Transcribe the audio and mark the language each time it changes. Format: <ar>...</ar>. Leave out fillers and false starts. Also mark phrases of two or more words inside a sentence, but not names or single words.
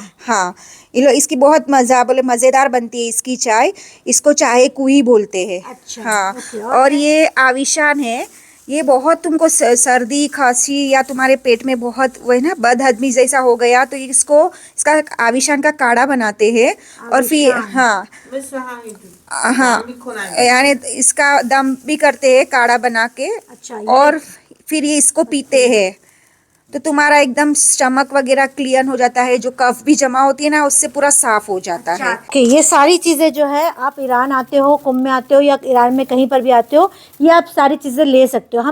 <hi>हाँ, ये लो इसकी बहुत मजेदार बनती है इसकी चाय। इसको चाय कुही बोलते हैं। अच्छा, हाँ, ओके, और ये आविशान है। ये बहुत तुमको सर्दी खांसी या तुम्हारे पेट में बहुत वो है ना बदहजमी जैसा हो गया तो इसको इसका आविशान का काढ़ा बनाते हैं। और फिर हाँ</hi> <fa>مثل همین</fa> <hi>हाँ</hi> <fa>میکنن</fa> <hi>यानी इसका दम भी करते हैं काढ़ा बना के। अच्छा, और फिर ये इसको पीते हैं तो तुम्हारा एकदम स्टमक वगैरह क्लियर हो जाता है, जो कफ भी जमा होती है ना उससे पूरा साफ हो जाता है। ओके, ये सारी चीज़ें जो है आप ईरान आते हो, कुंभ में आते हो या ईरान में कहीं पर भी आते हो, ये आप सारी चीज़ें ले सकते हो।</hi>